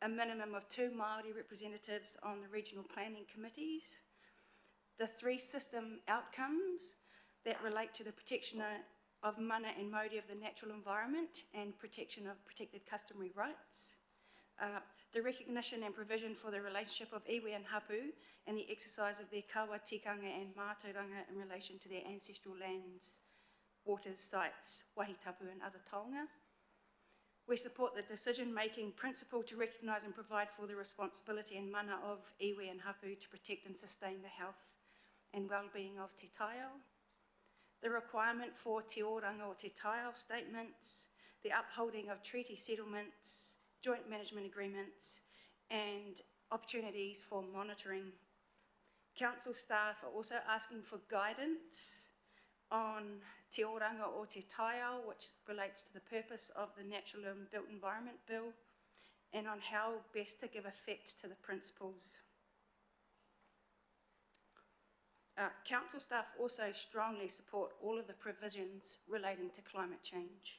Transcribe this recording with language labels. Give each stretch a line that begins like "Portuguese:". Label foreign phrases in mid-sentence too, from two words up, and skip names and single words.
English: a minimum of 2 Māori representatives on the regional planning committees, the 3 system outcomes that relate to the protection of mana and mauri of the natural environment and protection of protected customary rights, the recognition and provision for the relationship of iwi and hapu and the exercise of their kawa, tikanga and mātauranga in relation to their ancestral lands, waters, sites, wahitapu and other taonga. We support the decision-making principle to recognise and provide for the responsibility and mana of iwi and hapu to protect and sustain the health and well-being of
Māori: te taiao,
English: the requirement for
Māori: te oranga o te taiao
English: statements, the upholding of treaty settlements, joint management agreements, and opportunities for monitoring. Council staff are also asking for guidance on
Māori: te oranga o te taiao,
English: which relates to the purpose of the Natural and Built Environment Bill, and on how best to give effect to the principles. Council staff also strongly support all of the provisions relating to climate change.